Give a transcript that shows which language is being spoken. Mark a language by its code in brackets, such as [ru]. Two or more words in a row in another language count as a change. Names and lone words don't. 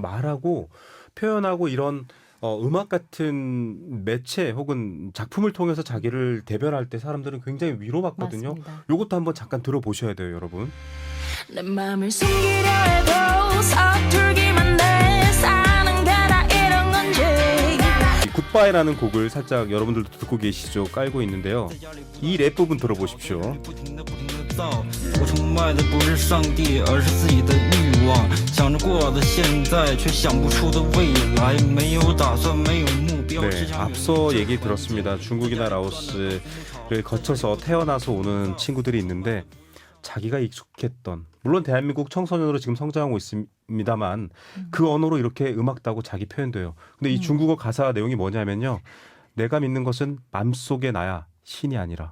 [ko] 말하고 표현하고 이런 음악 같은 매체 혹은 작품을 통해서 자기를 대변할 때 사람들은 굉장히 위로받거든요. 맞습니다. 이것도 한번 잠깐 들어보셔야 돼요, 여러분. 내 맘을 숨기려 해도 서툴기만 해. 사는 게 다 이런 건지. 굿바이라는 곡을 살짝 여러분들도 듣고 계시죠? 깔고 있는데요. 이 랩 부분 들어보십시오. [zh] 我崇拜的不是上帝，而是自己的欲望。想着过的现在，却想不出的未来。没有打算，没有目标。 [ko] 네, 앞서 얘기 들었습니다. 중국이나 라오스를 거쳐서 태어나서 오는 친구들이 있는데 자기가 익숙했던, 물론 대한민국 청소년으로 지금 성장하고 있습니다만 그 언어로 이렇게 음악 따고 자기 표현돼요. 근데 이 중국어 가사 내용이 뭐냐면요. 내가 믿는 것은 맘속의 나야, 신이 아니라.